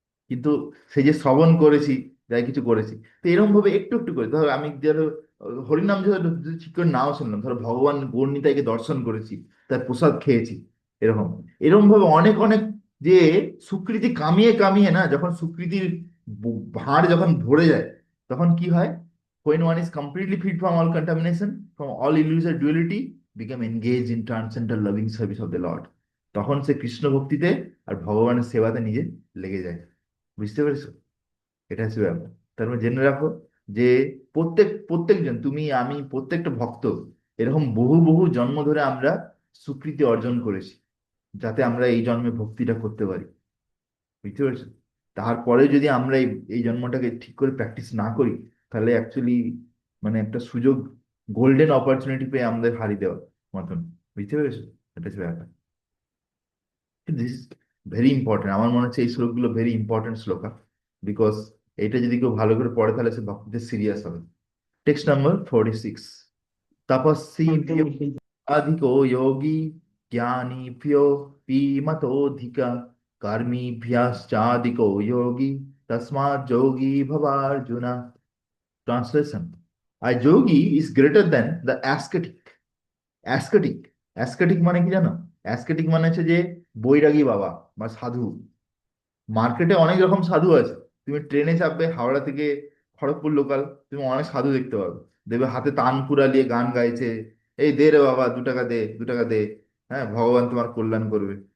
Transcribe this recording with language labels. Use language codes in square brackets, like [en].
[bn] কিন্তু সেই যে শ্রবণ করেছি, যাই কিছু করেছি, তো এরকম ভাবে একটু একটু করে ধরো আমি ধরো হরিনাম ধরো যদি ঠিক করে নাও শুনলাম, ধরো ভগবান গৌরনিতাইকে দর্শন করেছি, তার প্রসাদ খেয়েছি, এরকম এরকম ভাবে অনেক অনেক যে সুকৃতি কামিয়ে কামিয়ে না, যখন সুকৃতির ভাঁড় যখন ভরে যায়, তখন কি হয়? [en] when one is completely free from all contamination, from all illusory duality, become engaged in transcendental loving service of the Lord, [bn] তখন সে কৃষ্ণ ভক্তিতে আর ভগবানের সেবাতে নিজে লেগে যায়। বুঝতে পেরেছো? এটা হচ্ছে ব্যাপার। তার মানে জেনে রাখো যে প্রত্যেকজন, তুমি আমি প্রত্যেকটা ভক্ত, এরকম বহু বহু জন্ম ধরে আমরা স্বীকৃতি অর্জন করেছি, যাতে আমরা এই জন্মে ভক্তিটা করতে পারি। বুঝতে পেরেছো? তারপরে যদি আমরা এই জন্মটাকে ঠিক করে প্র্যাকটিস না করি, তাহলে অ্যাকচুয়ালি মানে একটা সুযোগ, গোল্ডেন অপরচুনিটি পেয়ে আমাদের হারিয়ে দেওয়ার মতন। বুঝতে পেরেছো? এটা হচ্ছে ব্যাপার। [en] this is very important, [bn] আমার মনে হচ্ছে এই শ্লোকগুলো ভেরি ইম্পর্টেন্ট শ্লোক, বিকজ এটা যদি কেউ ভালো করে পড়ে তাহলে সে ভক্তিতে সিরিয়াস হবে। Text number 46। তপস্বী একদম একদম। [sa] अधिको योगी ज्ञानीभ्योऽपि मतोऽधिक कर्मीभ्यश्चाधिको योगी तस्मात् যোগী ভবার্জুন। [en] Translation: a yogi is greater than the ascetic. [bn] অ্যাসকেটিক, অ্যাসকেটিক মানে কি জানো? অ্যাসকেটিক মানে হচ্ছে যে বৈরাগী বাবা বা সাধু। মার্কেটে অনেক রকম সাধু আছে। তুমি ট্রেনে চাপবে হাওড়া থেকে খড়গপুর লোকাল, তুমি অনেক সাধু দেখতে পাবে। দেখবে হাতে তানপুরা নিয়ে গান গাইছে, এই দে রে বাবা 2 টাকা দে, 2 টাকা দে, হ্যাঁ ভগবান তোমার কল্যাণ করবে।